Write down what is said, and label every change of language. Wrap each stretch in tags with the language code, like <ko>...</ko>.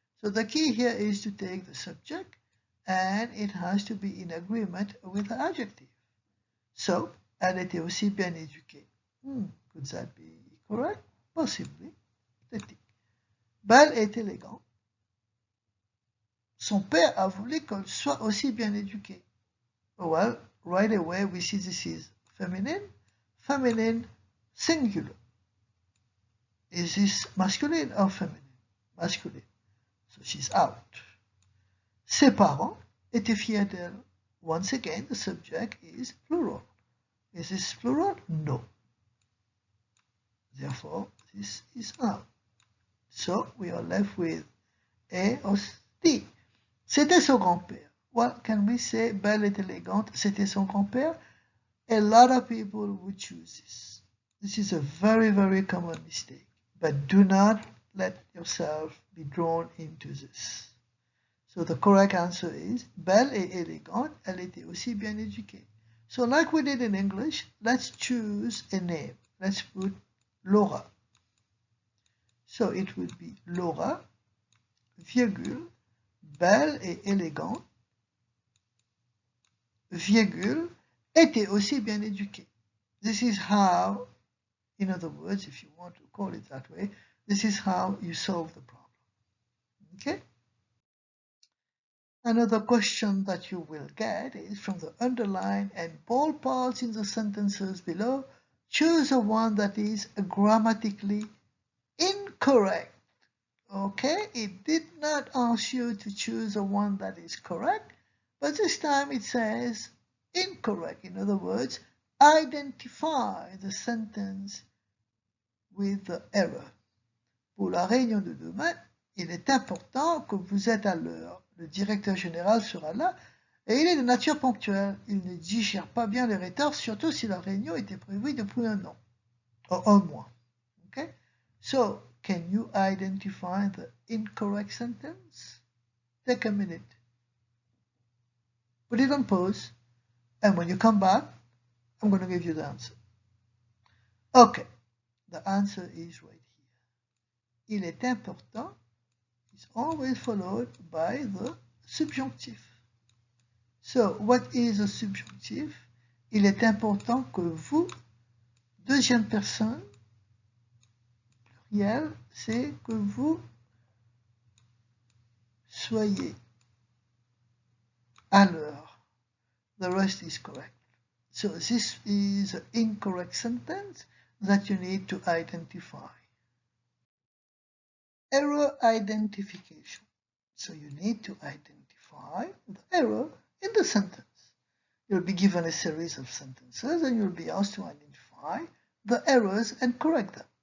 <en>So the key here is to take the subject and it has to be in agreement with the adjective. So</en> <fr>elle était aussi bien éduquée.</fr> <en>Could that be correct? Possibly.</en> <fr>Belle est élégante. Son père a voulu qu'elle soit aussi bien éduquée.</fr> <en>Well, right away we see this is feminine, feminine, singular. Is this masculine or feminine? Masculine. So she's out.</en> <fr>Ses parents étaient fiers d'elle.</fr> <en>Once again, the subject is plural. Is this plural? No. Therefore, this is out. So we are left with A or D.</en> <fr>C'était son grand-père.</fr> <en>What can we say?</en> <fr>Belle et élégante. C'était son grand-père.</fr> <en>A lot of people would choose this. This is a very, very common mistake. But do not let yourself be drawn into this. So the correct answer is</en> <fr>belle et élégante. Elle était aussi bien éduquée.</fr> <en>So like we did in English, let's choose a name. Let's put Laura. So it would be</en> <fr>Laura, virgule, belle et élégante, virgule, était aussi bien éduquée.</fr> <en>This is how, in other words, if you want to call it that way, this is how you solve the problem. Okay? Another question that you will get is from the underline and bold parts in the sentences below. Choose the one that is grammatically incorrect. Okay, it did not ask you to choose the one that is correct, but this time it says incorrect. In other words, identify the sentence with the error.</en> <fr>Pour la réunion de demain, il est important que vous êtes à l'heure. Le directeur général sera là et il est de nature ponctuelle. Il ne digère pas bien les retards, surtout si la réunion était prévue depuis un mois.</fr> <en>Okay? So, can you identify the incorrect sentence? Take a minute. Put it on pause, and when you come back, I'm going to give you the answer. Okay, the answer is right here. Il est important is always followed by the subjunctive. So, what is a subjunctive?</en> <fr>Il est important que vous, deuxième personne, pluriel, c'est que vous soyez à l'heure.</fr> <en>The rest is correct. So this is an incorrect sentence that you need to identify. Error identification. So you need to identify the error in the sentence. You'll be given a series of sentences and you'll be asked to identify the errors and correct them.</en>